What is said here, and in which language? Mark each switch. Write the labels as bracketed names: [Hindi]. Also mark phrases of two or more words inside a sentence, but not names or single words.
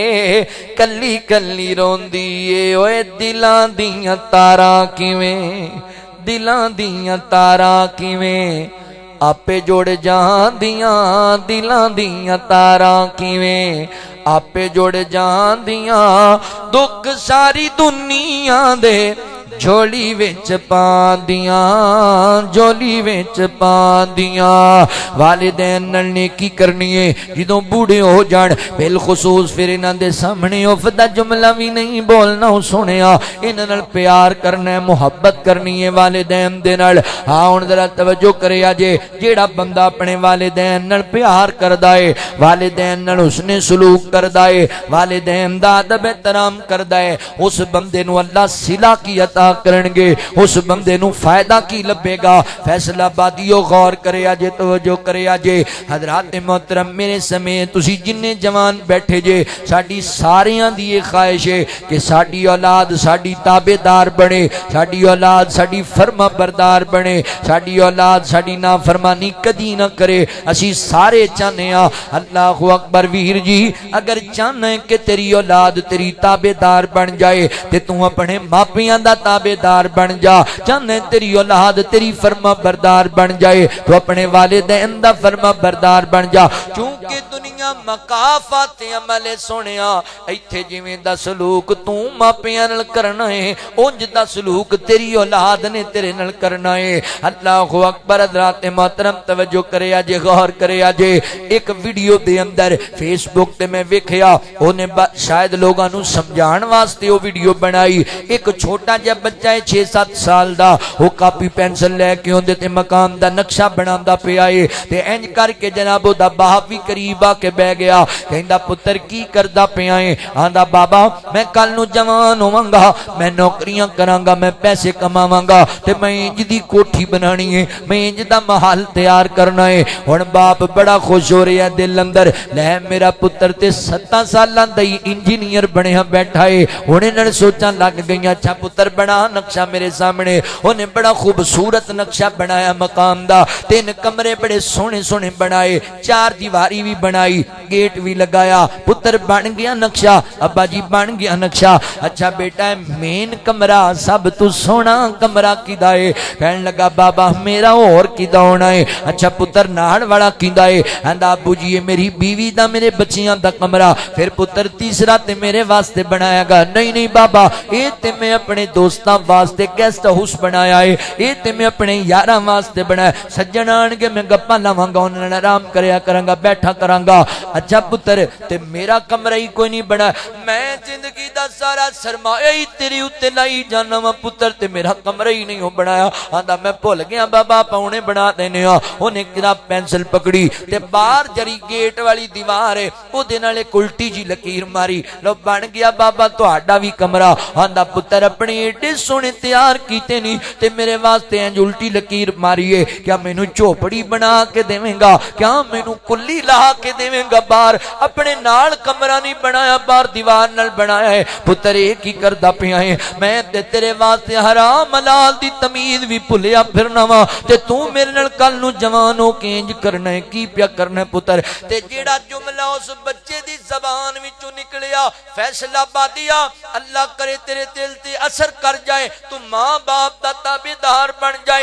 [Punjabi] کلی کلی روندی اے اوے دلاں دیاں تاراں کیویں دلاں دیاں تاراں کیویں آپے جوڑ جاندیاں دلاں دیاں تاراں کیویں آپے جوڑ جاندیاں دکھ ساری دنیا دے جھولی وچ پاندیاں جھولی وچ پاندیاں والدین نال نیکی کرنی ہے جدوں بوڑھے ہو جان بالخصوص پھر انہاں دے سامنے اف دا جملہ بھی نہیں بولنا سنیا انہاں نال پیار کرنا ہے محبت کرنی ہے والدین دے نال ہاں ہن ذرا توجہ کریا جے جیڑا بندہ اپنے والدین نال پیار کردا ہے والدین نال حسن سلوک کردا ہے والدین دا ادب احترام کردا ہے اس بندے نو اللہ صلہ کی عطا کرن گے اس بندے نو فائدہ کی لبے گا فیصلہ بادیو غور کریا جے توجہ کریا جے حضرات محترم میرے سمیت تسی جننے جوان بیٹھے جے ساڈی ساریاں دی یہ خواہش ہے کہ ساڈی اولاد ساڈی تابعدار بنے ساڈی اولاد ساڈی فرما بردار بنے ساڈی اولاد ساڈی نافرمانی کدی نہ کرے اسی سارے چاہنے ہاں [Arabic] اللہ اکبر [Punjabi] ویر جی اگر چاہنا ہے کہ تیری اولاد تیری تابعدار بن جائے تے تو اپنے ماپیاں دا تابعدار بن جا چاہنا ہے تیری اولاد تیری فرما بردار بن جائے تو اپنے والدین دا فرما بردار بن جا چونکہ دنیا مقافات عمل سونیا ایتھے جویں دا سلوک تو ماپیاں نال کرنا ہے اونج دا سلوک تیری اولاد نے تیرے نال کرنا ہے [Arabic] اللہ اکبر [Punjabi] حضرات محترم توجہ کریا جے غور کریا جے ایک ویڈیو دے اندر فیس بک تے میں ویکھیا اونے شاید لوگاں نو سمجھان واسطے او ویڈیو بنائی ایک چھوٹا جہا بچہ ہے 6-7 سال دا وہ کاپی پینسل لے کے اوندے تے مکان دا نقشہ بناندا پیا اے تے انج کر کے جناب دا باپ بھی قریب آ کے بیٹھ گیا کہندا پتر کی کردا پیا اے آندا بابا میں کل نو جوان ہوواں گا میں نوکریاں کراں گا میں پیسے کماواں گا تے میں انج دی کوٹھی بنانی ہے میں انج دا محل تیار کرنا ہے ہن باپ بڑا خوش ہو رہا ہے دل اندر لے میرا پتر تے 7 سالاں دا انجینئر بنیا بیٹھا ہے ہن انہاں نے سوچاں لگ گئیاں اچھا پتر بنا نقشہ میرے سامنے اونے بڑا خوبصورت نقشہ بنایا مقام دا 3 کمرے بڑے سونے سونے بنائے 4 دیواری بھی بنائی گیٹ بھی لگایا پتر بن گیا نقشہ ابا جی بن گیا نقشہ اچھا بیٹا ہے مین کمرہ سب تو سونا کمرہ کیدا ہے کہن لگا بابا میرا اور کیدا ہونا ہے اچھا پتر ناڑ والا کیدا ہے ہندا ابو جی میری بیوی دا میرے بچیاں دا کمرہ پھر پتر تیسرا تے میرے واسطے بنایا گا نہیں نہیں بابا اے تے میں اپنے دوستاں واسطے [English] guest house [Punjabi] بنایا ہے اے تے میں اپنے یاراں واسطے بنایا سجن آن کے میں گپاں لاواں گا انہاں نال آرام کریا کراں گا بیٹھا کراں گا اچھا پتر تے میرا کمرہ ہی کوئی نہیں بنا میں زندگی دا سارا سرمایہ ہی تیری اوتے لائی جانا وا پتر تے میرا کمرہ ہی نہیں ہو بنایا آندا میں بھول گیا بابا پاونے بنا دینے ہاں اونے جناب پینسل پکڑی تے باہر جڑی گیٹ والی دیوار ہے او دے نال ایک الٹی جی لکیر ماری لو بن گیا بابا تہاڈا بھی کمرہ آندا پتر اپنے ایڈے سونے تیار کیتے نہیں تے میرے واسطے انج الٹی لکیر ماری ہے کیا مینوں جھوپڑی بنا کے دیویں گا کیا مینوں کلی لا کے دیویں گا باہر اپنے نال کمرہ نہیں بنایا باہر دیوار نال بنایا ہے پتر اے کی کردا پیا ہے میں تے تیرے واسطے حرام حلال دی تمیز بھی بھلیا پھرنا وا تے تو میرے نال کل نو جوان ہو کے انج کرنا ہے کی پیا کرنا ہے پتر تے جیڑا جملہ اس بچے دی زبان وچوں نکلیا فیصلہ بادیا اللہ کرے تیرے دل تے اثر کر جائے تو ماں باپ دا تابعدار بن جائے